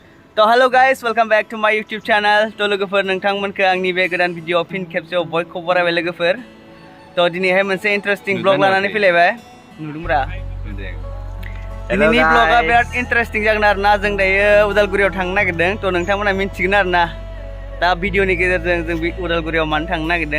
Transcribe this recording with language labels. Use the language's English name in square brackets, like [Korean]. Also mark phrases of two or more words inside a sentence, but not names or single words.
[English] तो Hello guys welcome back to my YouTube channel. [Bodo] तो लोगोफोर नोंथांमोनखौ आंनि बे गोदान भिडिअ फिन खेबसेयाव बयखौ बरायबाय लोगोफोर। तो दिनैहाय मोनसे [English] interesting blog [Bodo] लानानै फैलायबाय नुदोंब्रा। दिनैनि ब्लगा बिराद इन्टारेस्टिं जागोन आरोना। जों दायो उदालगुरियाव थांनो नागिरदों। तो नोंथांमोना मिन्थिगोन आरोना दा भिडिअनि गेजेरजों जों बे उदालगुरियाव मानो थांनो नागिरदों।